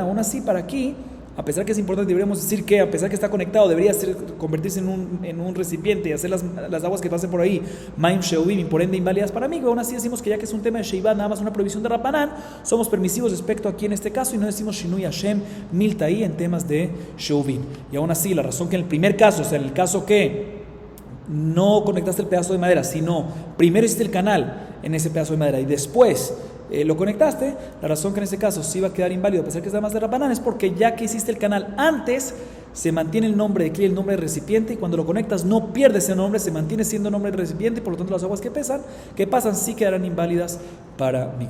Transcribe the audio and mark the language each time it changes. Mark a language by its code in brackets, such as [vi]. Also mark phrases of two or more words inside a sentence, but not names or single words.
[es] Aún así, para aquí, a pesar que es importante, deberíamos decir que a pesar que está conectado, debería convertirse en un recipiente y hacer las aguas que pasen por ahí, [he] מים שאובים, [es] y por ende inválidas para mí. Aún así decimos que ya que es un tema de sheivá, nada más una prohibición de Rabbanán, somos permisivos respecto aquí en este caso y no decimos [arc] שינוי השם מילתא [es] en temas de sheuvim. Y aún así, la razón que en el primer caso, o sea, en el caso que no conectaste el pedazo de madera, sino primero hiciste el canal en ese pedazo de madera y después lo conectaste, la razón que en ese caso sí va a quedar inválido a pesar que es más de Rabbanán es porque ya que hiciste el canal antes, se mantiene el nombre de kli, el nombre de recipiente, y cuando lo conectas no pierde ese nombre, se mantiene siendo nombre de recipiente y por lo tanto las aguas que pasan sí quedarán inválidas para mikve.